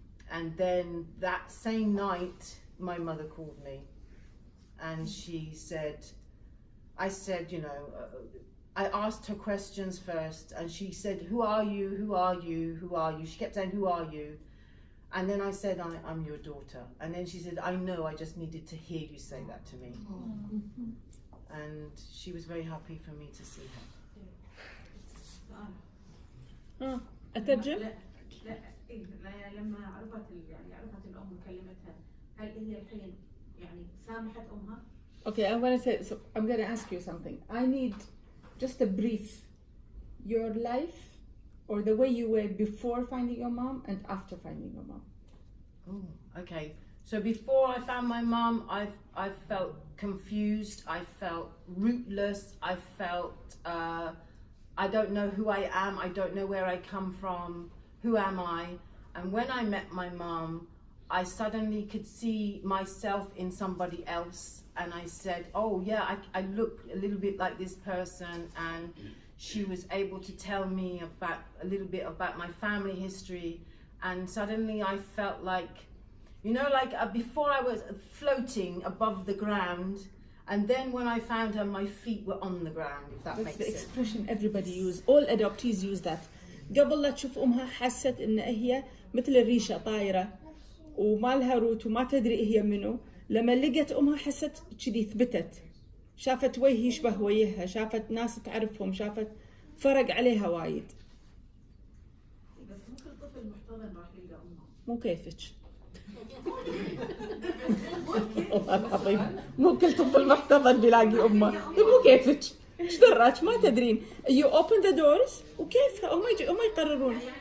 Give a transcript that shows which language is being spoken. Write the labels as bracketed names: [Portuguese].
[English] And then that same night my mother called me, and she said, I asked her questions first, and she said, who are you, who are you, who are you? She kept saying, who are you? And then I said, I'm your daughter. And then she said, I know, I just needed to hear you say that to me. And she was very happy for me to see her. [Arabic] أترجم؟ لا لما عرفت الأم وكلمتها، هل هي الحين سامحت أمها؟ [English] Okay, I'm going to ask you something. I need just a brief, your life or the way you were before finding your mom and after finding your mom. Oh, okay. So before I found my mom, I felt confused, I felt rootless, I felt I don't know who I am, I don't know where I come from, who am I? And when I met my mom, I suddenly could see myself in somebody else, and I said, oh yeah, I look a little bit like this person, and she was able to tell me about a little bit about my family history, and suddenly I felt like, before I was floating above the ground, and then when I found her, my feet were on the ground, if that makes sense. That's the expression everybody use, all adoptees use that. [Arabic] قبل لا تشوف أمها حست إن هي مثل الريشة طايرة وما لها روت وما تدري هي منو. لما لقت أمها حست كذي ثبتت، شافت وجه يشبه وجهها، شافت ناس تعرفهم، شافت فرق عليها وايد. بس مو كل طفل محتضن راح يلقى أمه. مو كيفك. والله العظيم مو كل طفل محتضن بيلاقي أمه، مو كيفك. ايش دراك ما تدرين. [English] You open the doors [Arabic] وكيفها هم يقررون.